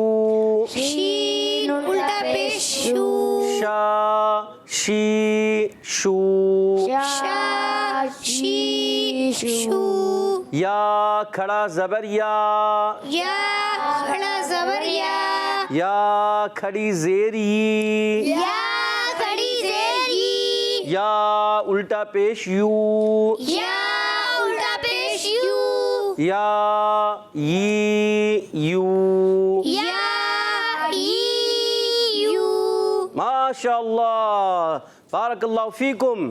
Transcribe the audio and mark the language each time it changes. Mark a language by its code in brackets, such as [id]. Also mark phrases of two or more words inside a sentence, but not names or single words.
[ur] شین الٹا پیش شو شا شی شو شا شی شو یا کھڑا زبر یا یا کھڑا زبر یا کھڑی زیر ی یا کھڑی زیر ی یا الٹا پیش یو یا الٹا پیش یو یا یو یا یو [ar] ماشاءاللہ بارک اللہ فیکم